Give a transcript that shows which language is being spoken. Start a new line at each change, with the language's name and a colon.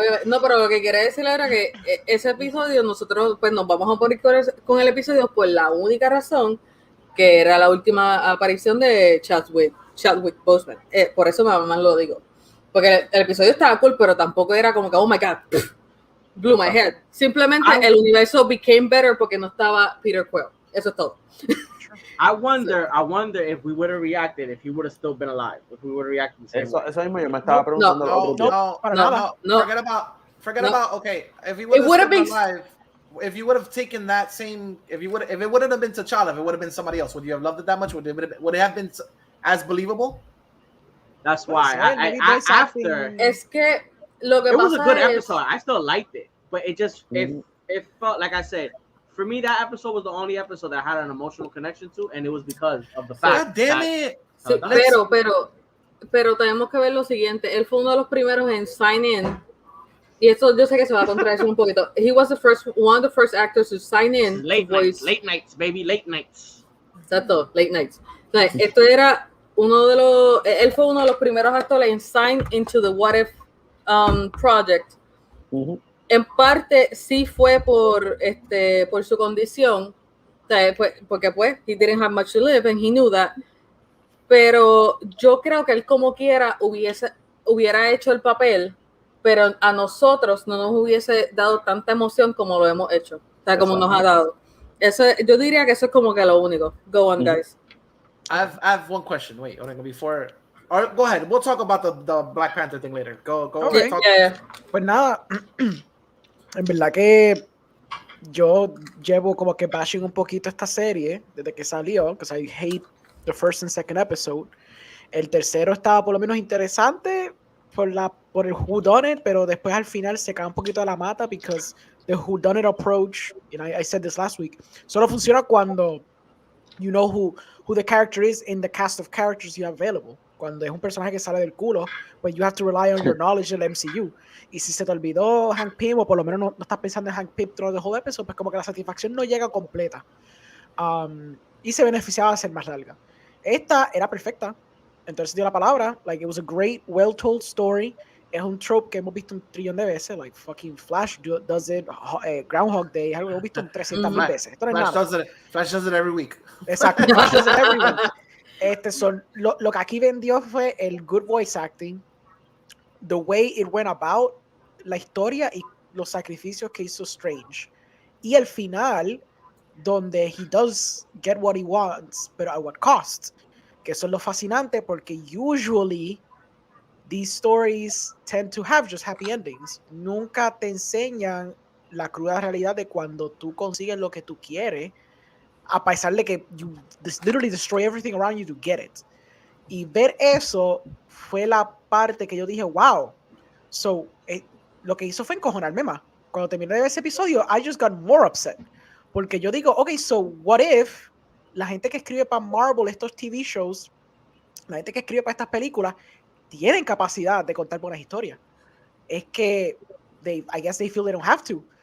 Spanish: No, pero lo que quería decir era que ese episodio nosotros pues nos vamos a poner con el episodio por la única razón que era la última aparición de Chadwick Boseman. Por eso más lo digo. Porque el episodio estaba cool, pero tampoco era como que,
English: oh my god, blew my head.
Spanish: Simplemente el universo
English: became better
Spanish: porque no estaba Peter Quill. Eso es todo.
English: I wonder if we would have reacted if he would have still been alive. If we would have reacted the same way.
Spanish: Eso mismo yo me estaba preguntando.
English: No. Forget about. Okay, if he would have been alive, if you would have taken that same, if it wouldn't have been T'Challa, if it would have been somebody else, would you have loved it that much? Would it have been as believable? That's why after.
Spanish: Es que lo que
English: it
Spanish: pasa
English: was a good
Spanish: es,
English: episode. I still liked it, but it just it felt like I said. For me, that episode was the only episode that I had an emotional connection to, and it was because of the fact. God damn it!
Spanish: Sí, pero tenemos que ver lo siguiente. Él fue uno de los primeros en sign in, y esto yo sé que se va a contradecir un poquito.
English: He was one of the first actors to sign in. Late nights, baby, late nights.
Spanish: Exacto,
English: late nights.
Spanish: O sea, esto era él fue uno de los primeros actores en
English: sign into the What If project.
Spanish: En parte sí fue por su condición, o sea, porque pues
English: he didn't have much to live and he knew that,
Spanish: pero yo creo que él como quiera hubiera hecho el papel, pero a nosotros no nos hubiese dado tanta emoción como lo hemos hecho, o sea, como nos ha dado. Yo diría que eso es como que lo único.
English: Go on, guys. I have one question. Wait, before. Or go ahead. We'll talk about the Black Panther thing later. Go.
Spanish: Okay. Pues nada. En verdad que yo llevo como que bashing un poquito esta serie desde que salió,
English: because I hate the first and second episode.
Spanish: El tercero estaba por lo menos interesante por el whodunit, pero después al final se cae un poquito de la mata
English: because the whodunit approach, and I said this last week,
Spanish: solo funciona cuando
English: you know who the character is in the cast of characters you have available.
Spanish: Cuando es un personaje que sale del culo, pues
English: you have to rely on your knowledge
Spanish: del MCU. Y si se te olvidó Hank Pym, o por lo menos no estás pensando en Hank Pym
English: throughout the whole episode,
Spanish: pues como que la satisfacción no llega completa. Y se beneficiaba de ser más larga. Esta era perfecta. Entonces dio la palabra.
English: Like, it was a great, well-told story.
Spanish: Es un trope que hemos visto un trillón de veces.
English: Like, fucking Flash does it. Groundhog Day.
Spanish: Es algo que hemos visto 300,000 veces. Esto no es nada.
English: Flash does it every week.
Spanish: Exacto.
English: Flash does it every week.
Spanish: Lo que aquí vendió fue el
English: good voice acting, the way it went about,
Spanish: la historia y los sacrificios que hizo Strange. Y el final, donde
English: he does get what he wants,
Spanish: pero
English: at what cost.
Spanish: Que eso es lo fascinante, porque
English: usually these stories tend to have just happy endings.
Spanish: Nunca te enseñan la cruda realidad de cuando tú consigues lo que tú quieres, a pesar de que
English: you literally destroy everything around you to get it.
Spanish: Y ver eso fue la parte que yo dije, wow. So, lo que hizo fue encojonarme más. Cuando terminé de ver ese episodio,
English: I just got more upset.
Spanish: Porque yo digo,
English: okay, so what if
Spanish: la gente que escribe para Marvel estos TV shows, la gente que escribe para estas películas, tienen capacidad de contar buenas historias? Es que
English: I guess they feel they don't have to.